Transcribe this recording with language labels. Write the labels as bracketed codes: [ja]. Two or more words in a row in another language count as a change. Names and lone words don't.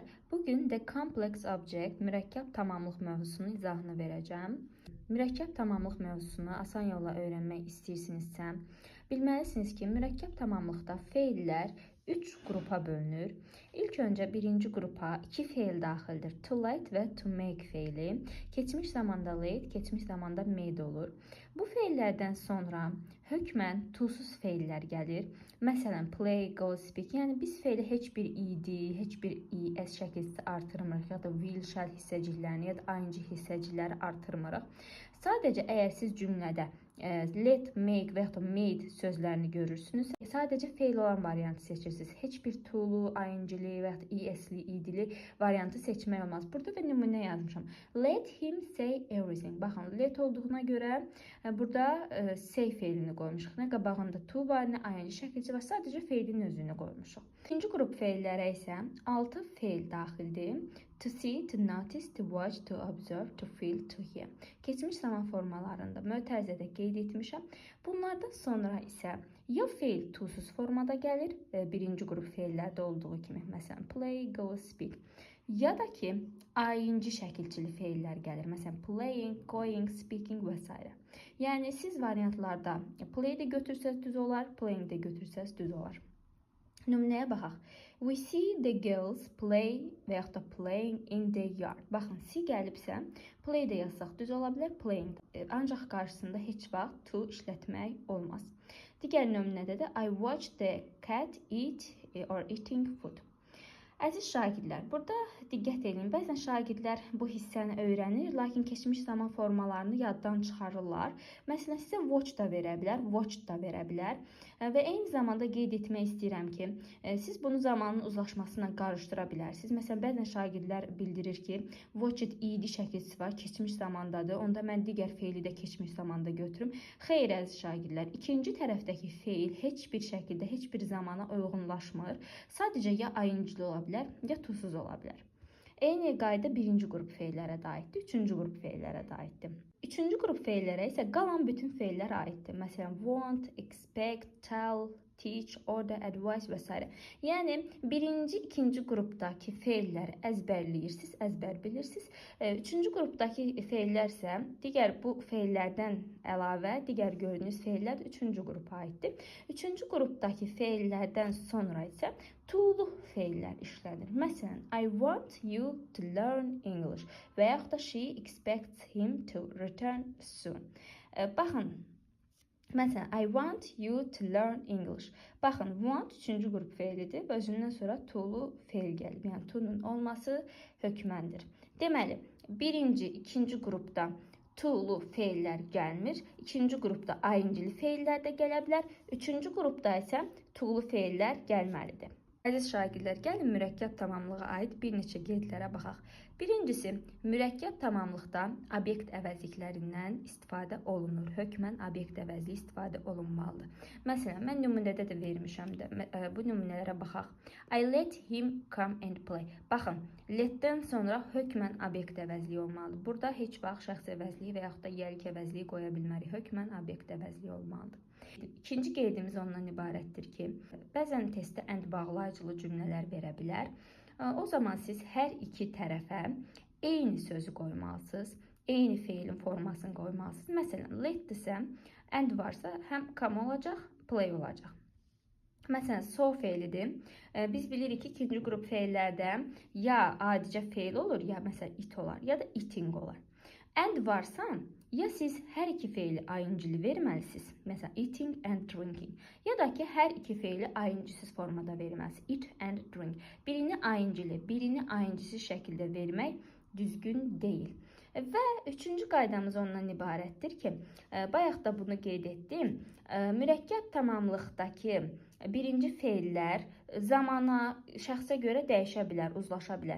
[az] Bugün [en] The Complex Object [az] mürəkkəb tamamlıq mövzusunun izahını verəcəm. Mürəkkəb tamamlıq mövzusunu asan yolla öyrənmək istəyirsinizsə, bilməlisiniz ki, mürəkkəb tamamlıqda feillər 3 qrupa bölünür. İlk öncə birinci qrupa 2 feil daxildir. [en] To late [az] və [en] to make [az] feili. Keçmiş zamanda late, keçmiş zamanda made olur. Bu feillərdən sonra hökmən to-suz feillər gəlir. Məsələn, [en] play, go, speak. [az] Yəni biz feili heç bir id, heç bir es şəkildə artırmırıq, ya da [en] will, shall [az] hissəciklərini, ya da ing hissəcikləri artırmırıq. Sadəcə əgər siz cümlədə [en] let, make [az] və ya da made sözlərini görürsünüz, sadəcə feil olan variantı seçirsiniz. Heç bir to-lu, ing-li və ya da esli, id-li variantı seçmək olmaz. Burada da nümunə yazmışam. [en] Let him say everything. [az] Baxın, let olduğuna görə burada say feilini qoymuşuq. Nə qabağında to var, nə ing şəkilçi var. Sadəcə feilin özünü qoymuşuq. İkinci qrup feillərə isə 6 feil daxildir. [en] To see, to notice, to watch, to observe, to feel, to hear. [az] Keçmiş zaman formalarında mötərizədə qeyd etmişəm. Bunlardan sonra isə ya feil to-suz formada gəlir, birinci qrup feillərdə olduğu kimi, məsələn, [en] play, go, speak. [az] Ya da ki, ing şəkilçili feillər gəlir, məsələn, [en] playing, going, speaking [az] və s. Yəni, siz variantlarda play də götürsəz düz olar, playing də götürsəz düz olar. Nümunəyə baxaq. [en] We see the girls play [az] və yaxud da [en] playing in the yard. [az] Baxın, see gəlibsə, play də yazsaq düz ola bilər, playing. Ancaq qarşısında heç vaxt to işlətmək olmaz. Digər nümunədə də [en] I watch the cat eat or eating food. [az] Əziz şagirdlər, burada diqqət edin. Bəzən şagirdlər bu hissəni öyrənir, lakin keçmiş zaman formalarını yaddan çıxarırlar. Məsələn, sizə watch da verə bilər, watch da verə bilər. Və eyni zamanda qeyd etmək istəyirəm ki, siz bunu zamanın uzlaşmasına qarışdıra bilərsiniz. Məsələn, bəzən şagirdlər bildirir ki, watched id şəkilçisi var, keçmiş zamandadır. Onda mən digər feili də keçmiş zamanda götürüm. Xeyr, əziz şagirdlər, ikinci tərəfdəki feil heç bir şəkildə, heç bir zamana uyğunlaşmır. Sadəcə ya ing-li ola bilər, ya to-suz ola bilər. Eyni qayda birinci qrup feillərə də aiddir, üçüncü qrup feillərə də aiddir. Üçüncü qrup feillərə isə qalan bütün feillər aiddir. Məsələn, [en] want, expect, tell, teach, order, advise [az] və s. Yəni, birinci, ikinci qrupdakı feilləri əzbərləyirsiniz, əzbər bilirsiniz. Üçüncü qrupdakı feillər isə digər bu feillərdən əlavə, digər gördüyünüz feillər üçüncü qrupa aiddir. Üçüncü qrupdakı feillərdən sonra isə to-lu feillər işlənir. Məsələn, [en] I want you to learn English [az] və yaxud da [en] she expects him to return soon. [az] Baxın, məsələn, [en] I want you to learn English. [az] Baxın, want üçüncü qrup feilidir və özündən sonra to-lu feil gəlib. Yəni, to-nun olması hökməndir. Deməli, birinci, ikinci qrupda to-lu feillər gəlmir. İkinci qrupda ing-li feillər də gələ bilər. Üçüncü qrupda isə to-lu feillər gəlməlidir. Əziz şagirdlər, gəlin mürəkkəb tamamlığa aid bir neçə qeydlərə baxaq. Birincisi, mürəkkəb tamamlıqda obyekt əvəzliklərindən istifadə olunur. Hökmən obyekt əvəzliyi istifadə olunmalıdır. Məsələn, mən nümunədə də vermişəm də. Bu nümunələrə baxaq. [en] I let him come and play. [az] Baxın, letdən sonra hökmən obyekt əvəzliyi olmalıdır. Burada heç vaxt şəxs əvəzliyi və yaxud da yəlik əvəzliyi qoya bilmərik. Hökmən obyekt əvəzliyi olmalıdır. İkinci qeydimiz ondan ibarətdir ki, bəzən testdə and bağlayıcılı cümlələr verə bilər. O zaman siz hər iki tərəfə eyni sözü qoymalısınız, eyni feilin formasını qoymalısınız. Məsələn, let-dirsə, and varsa həm come olacaq, play olacaq. Məsələn, so feilidir. Biz bilirik ki, ikinci qrup feillərdə ya adicə feil olur, ya məsələn it olar, ya da eating olar. And varsa, ya siz hər iki feili ing-li verməlisiniz. Məsələn, [en] eating and drinking. [az] Ya da ki, hər iki feili ing-siz formada verməlisiniz. [en] Eat and drink. [az] Birini ing-li, birini ing-siz şəkildə vermək düzgün deyil. Və üçüncü qaydamız ondan ibarətdir ki, bayaq da bunu qeyd etdim. Mürəkkəb tamamlıqdakı birinci feillər zamana, şəxsə görə dəyişə bilər, uzlaşa bilər.